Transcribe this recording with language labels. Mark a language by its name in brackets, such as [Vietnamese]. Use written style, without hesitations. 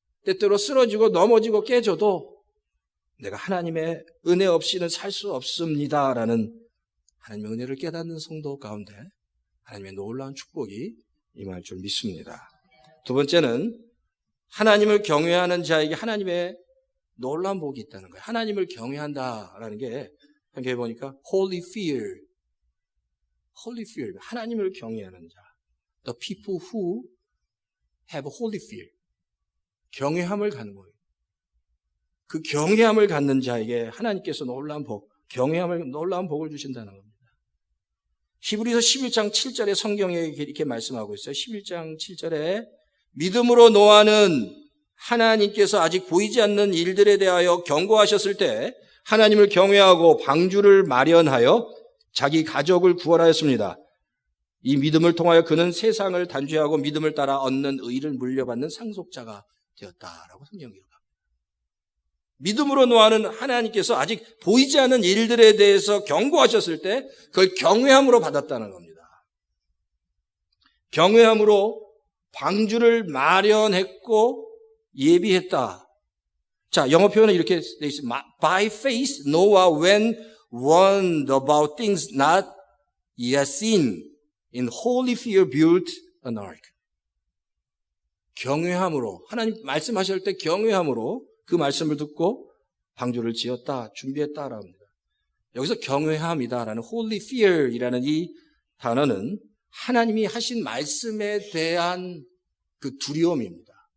[Korean] 때때로 쓰러지고 넘어지고 깨져도 내가 하나님의 은혜 없이는 살 수 없습니다라는 하나님의 은혜를 깨닫는 성도 가운데 하나님의 놀라운 축복이 임할 줄 믿습니다. 두 번째는 하나님을 경외하는 자에게 하나님의 놀라운 복이 있다는 거예요. 하나님을 경외한다라는 게 여기 보니까 holy fear, 하나님을 경외하는 자. [English] The people who have holy fear. [Korean] 경외함을 갖는 거예요. 그 경외함을 갖는 자에게 하나님께서 놀라운 복을 주신다는 겁니다. 히브리서 11장 7절에 성경에 이렇게 말씀하고 있어요. 11장 7절에 믿음으로 노아는 하나님께서 아직 보이지 않는 일들에 대하여 경고하셨을 때 하나님을 경외하고 방주를 마련하여 자기 가족을 구원하였습니다. 이 믿음을 통하여 그는 세상을 단죄하고 믿음을 따라 얻는 의를 물려받는 상속자가 되었다라고 성경이 기록합니다. 믿음으로 노아는 하나님께서 아직 보이지 않는 일들에 대해서 경고하셨을 때 그걸 경외함으로 받았다는 겁니다. 경외함으로 방주를 마련했고 예비했다. 자, 영어 표현은 이렇게 돼 있습니다. [English] By faith, Noah, when warned about things not yet seen, in holy fear built an ark. [Korean] 경외함으로, 하나님 말씀하실 때 경외함으로 그 말씀을 듣고 방주를 지었다, 준비했다라고 합니다. 여기서 경외함이다라는 holy fear이라는 이 단어는 하나님이 하신 말씀에 대한 그 두려움입니다.